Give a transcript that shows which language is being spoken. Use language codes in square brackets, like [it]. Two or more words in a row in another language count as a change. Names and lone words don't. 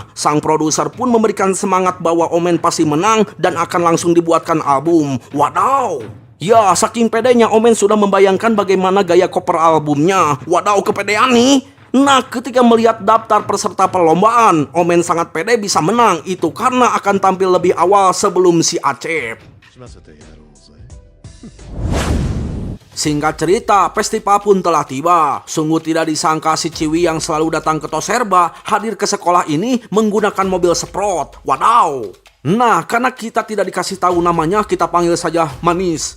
[id] Sang produser pun memberikan semangat bahwa Omen pasti menang dan akan langsung dibuatkan album. Wadaw! Ya, saking pedenya Omen sudah membayangkan bagaimana gaya cover albumnya. Wadaw, kepedean nih! Nah, ketika melihat daftar peserta perlombaan, Omen sangat pede bisa menang. Itu karena akan tampil lebih awal sebelum si Acep. [ja] しませてやろうぜ。 [id] Singkat cerita, festival pun telah tiba. Sungguh tidak disangka si Ciwi yang selalu datang ke Toserba hadir ke sekolah ini menggunakan mobil Sprott. Wadaw! Nah, karena kita tidak dikasih tahu namanya, kita panggil saja Manis.